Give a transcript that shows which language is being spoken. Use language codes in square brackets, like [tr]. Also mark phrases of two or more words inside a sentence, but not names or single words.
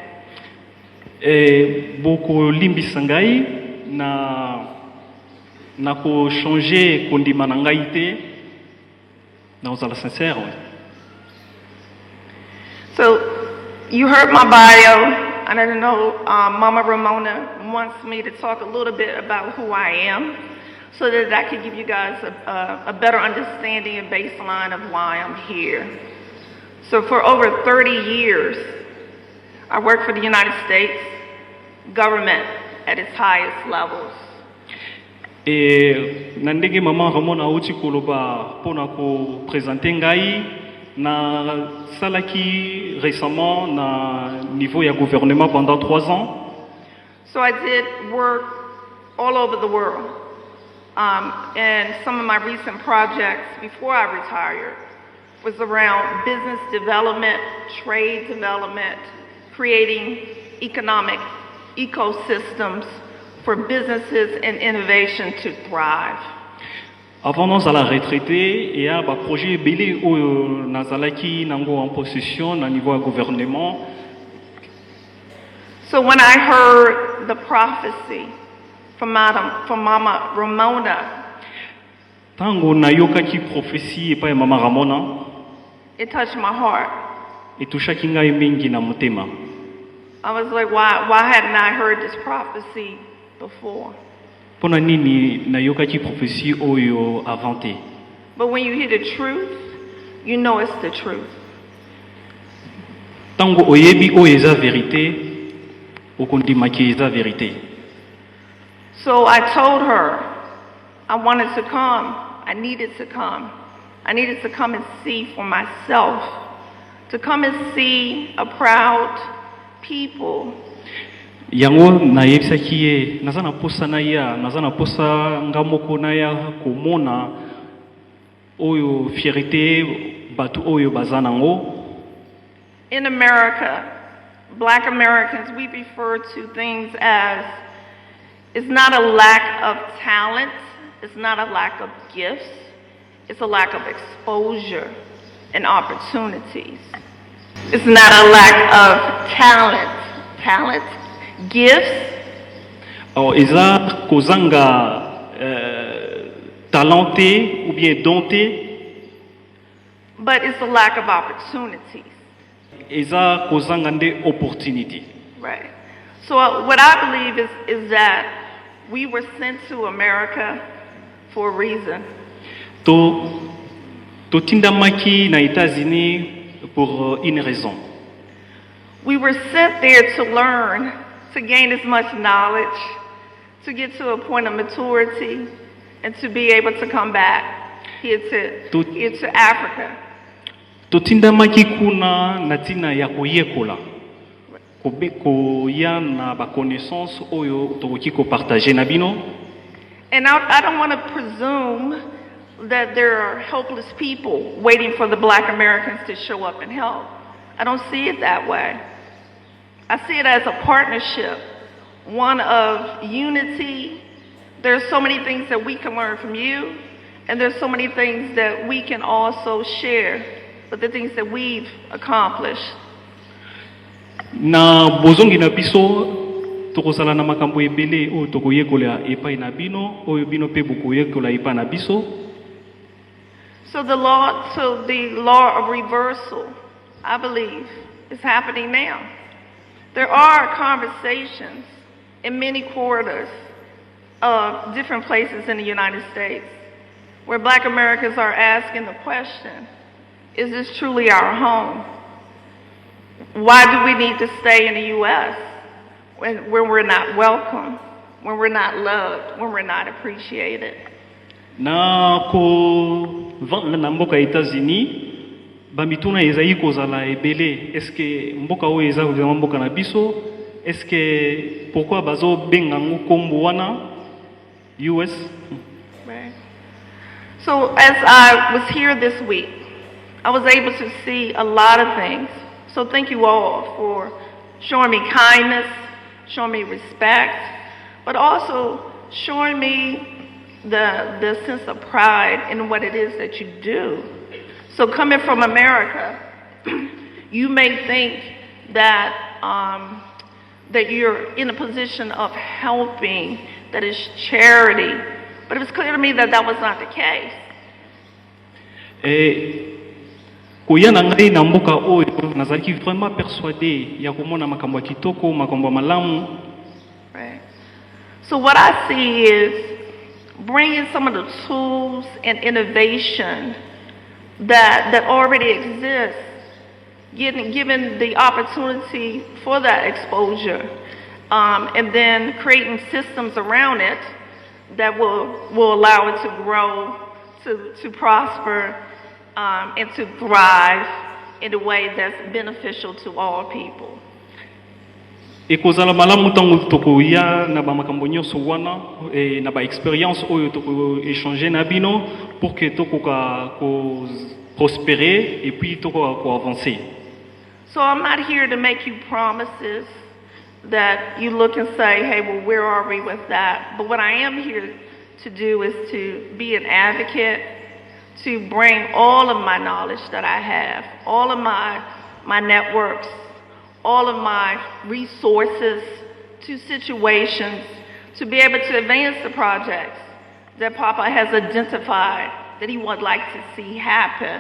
[ln] Boko limbisa ngai na ko changer kondima na ngai te na ozala sincère. [en] So you heard my bio, and I know Mama Ramona wants me to talk a little bit about who I am, so that I can give you guys a better understanding and baseline of why I'm here. So for over 30 years, I worked for the United States government at its highest levels. [ln] Et na ndenge mama Ramona uti koloba pona ko présenter ngai na salaki récemment na niveau ya gouvernement [fr] pendant 3 ans. [en] So I did work all over the world. And some of my recent projects before I retired was around business development, trade development, creating economic ecosystems for businesses and innovation to thrive. [ln] Avant nazala retraité et a ba projet belé oyo nazalaki nango [fr] en possession [ln] na niveau ya gouvernement. [en] So when I heard the prophecy from Mama Ramona, [ln] Tango nayokaki prophétie epai mama Ramona, [en] it touched my heart. [ln] etushaki ngai mingi na motema. [en] I was like, why hadn't I heard this prophecy before? [ln] Pona nini nayokaki prophétie oyo avant te. [en] But when you hear the truth, you know it's the truth. [ln] Tango oyebi oyo eza vérité, okondimaki eza vérité. [en] So I told her I wanted to come. I needed to come. I needed to come and see for myself, to come and see a proud people. [ln] yango nayebisaki ye naza na posa na ya naza na posa nga moko na ya komona oyo fierté bato oyo baza nango. [en] In America, Black Americans, we refer to things as, it's not a lack of talent, it's not a lack of gifts, it's a lack of exposure and opportunities. It's not a lack of talent, gifts. [ln] Alors eza kozanga [fr] talenté ou bien dompté, [en] But it's a lack of opportunities. [ln] eza kozanga nde opportunité. [en] Right. So what I believe is that we were sent to America for a reason. [ln] Totindamaki na États-Unis [fr] pour une raison. [en] We were sent there to learn, to gain as much knowledge, to get to a point of maturity, and to be able to come back here to Africa. [ln] Totindamaki kuna na tina ya koyekola. Koya na ba connaissance oyo tokoki ko partager na bino. [en] And I don't want to presume that there are helpless people waiting for the Black Americans to show up and help. I don't see it that way. I see it as a partnership, one of unity. There's so many things that we can learn from you, and there's so many things that we can also share with the things that we've accomplished. [ln] Na bozongi na biso tokozala na makambo ebele oyo tokoyekola epai na bino oyo bino pe bokoyekola epai na biso. [en] So the law of reversal, I believe, is happening now. There are conversations in many quarters of different places in the United States where Black Americans are asking the question, is this truly our home? Why do we need to stay in the U.S. when we're not welcome, when we're not loved, when we're not appreciated? [ln] Na ko vanda na mboka États-Unis bamituna ezai kozala ebele, eske mboka oyo eza kozala mboka na biso, eske pourquoi bazo benga ngo kombo wana US? [en] Right. So as I was here this week, I was able to see a lot of things. So thank you all for showing me kindness, showing me respect, but also showing me the sense of pride in what it is that you do. So coming from America, you may think that that you're in a position of helping, that is charity, but it was clear to me that that was not the case. [ln] Koya na ngai na mboka oyo nazalaki [fr] vraiment persuadé [ln] ya komona makambo ya kitoko, makambo ya malamu. [en] Right. So what I see is bringing some of the tools and innovation that already exists, given the opportunity for that exposure, and then creating systems around it that will allow it to grow, to prosper, and to thrive in a way that's beneficial to all people. [ln] Ekozala malamu tango tokoya na ba makambo nyonso wana na ba expérience oyo toko échanger na bino [fr] pour que [ln] tokoka ko prospérer [fr] et puis [ln] tokoka ko avancer. [en] So I'm not here to make you promises that you look and say, hey, well, where are we with that? But what I am here to do is to be an advocate, to bring all of my knowledge that I have, all of my networks, all of my resources to situations, to be able to advance the projects that Papa has identified that he would like to see happen.